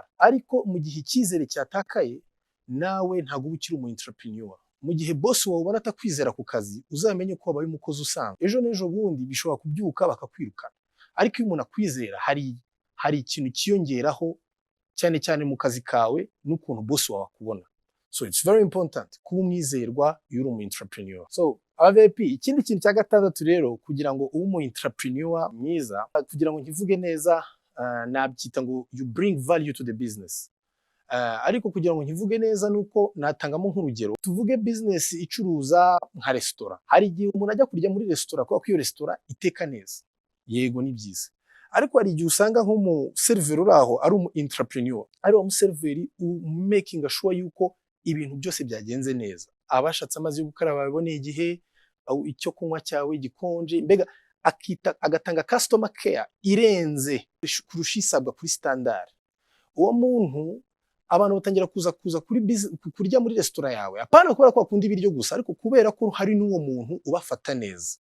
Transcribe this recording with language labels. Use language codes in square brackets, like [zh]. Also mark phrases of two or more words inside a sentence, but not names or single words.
[rw] Ariko mu gihe icyizere cyatakaye nawe ntago ukiri umu entrepreneur. Mu gihe boss wawe ubona atakwizera ku kazi, uzamenye ko wabaye umukozi usanzwe. Ejo n'ejo bundi bishobora kubyuka bakakwirukana. Ariko iyo umuntu akwizera hari ikintu kiyongeraho cyane cyane mu kazi kawe n'ukuntu boss wawe akubona. [en] So it's very important [rw] kuba umwizerwa iyo uri umu entrepreneur. So Abavip ikindi kintu cya gatandatu rero kugira ngo ube umu entrepreneur mwiza, kugira ngo nkivuge neza nabyita ngo [en] you bring value to the business. [rw] Ariko kugira ngo nkivuge neza nuko natangamo nk'urugero, tuvuge business icuruza nka restaurant. Hari igihe umuntu ajya kurya muri restaurant kuko iyo restaurant iteka neza, yego ni byiza, ariko hari igihe usanga nk'umu server uraho ari umu entrepreneur, ari umu server [en] making sure [rw] yuko ibintu byose byagenze neza, abashatse amazi yo gukaraba baboneye igihe, icyo kunywa cyawe gikonje, mbega agatanga [en] customer care [rw] irenze kurusha isabwa kuri standard. Uwo muntu abantu batangira kuza kurya muri restaurant yawe, apana kubera ko bakunda ibiryo gusa, ariko kubera ko hari n'uwo muntu ubafata neza.